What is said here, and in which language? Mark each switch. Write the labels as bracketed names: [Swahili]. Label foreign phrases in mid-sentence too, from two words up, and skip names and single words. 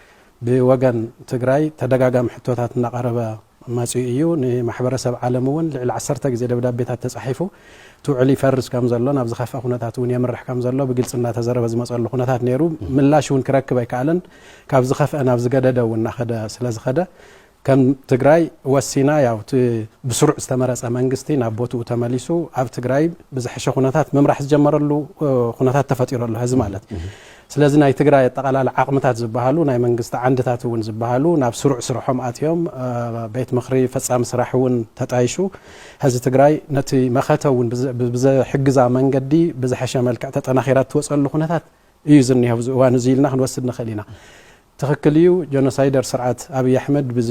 [Tigrinya] ብወገን ትግራይ ተደጋጋሚ ሕቶታት እናቀረበ መጽዩ እዩ ንማሕበረሰብ ዓለም እውን ልዕሊ 10 ግዜ ደብዳቤታት ተጻሒፉ ትውዕሊ ፈርስ ከም ዘሎ ናብ ዝኸፍአ ኩነታት እውን የምርሕ ከም ዘሎ ብግልጽና ተዘረበ ዝመጸሉ ኩነታት ነይሩ ምላሽ እውን ክረክብ ኣይከኣለን ካብ ዝኸፍአ ናብ ዝገደደ እውን እናኸደ ስለዝኸደ ከም ትግራይ ወሲና ያው ብስሩዕ ዝተመረጸ መንግስቲ ናብ ቦትኡ ተመሊሱ ኣብ ትግራይ ብዝሕሸ ኩነታት መምራሕ ዝጀመረሉ ኩነታት ተፈጢረሉ ህዝብ ማለት ስለዚህ ናይ ትግራይ ተቃላለ ዓቅምታት ዝባሃሉ ናይ መንግስቲ ዓንድታት እውን ዝባሃሉ ናብ ስሩዕ ስራሖም ኣትዮም ቤት ምኽሪ ፈጻሚ ስራሕ እውን ተጣይሹ ህዝቢ ትግራይ ነቲ መኸተውን ብዝሕግዛ መንገዲ ብዝሕሸ መልክዕ ተጠናኺራት ትወጸሉ ኩነታት እዩ ዝኒሄው እዋን ዝኢልና ክንወስድ ንኽእል ኢና ትኽክል እዩ ጆኖሳይደር ስርዓት አብይ አሕመድ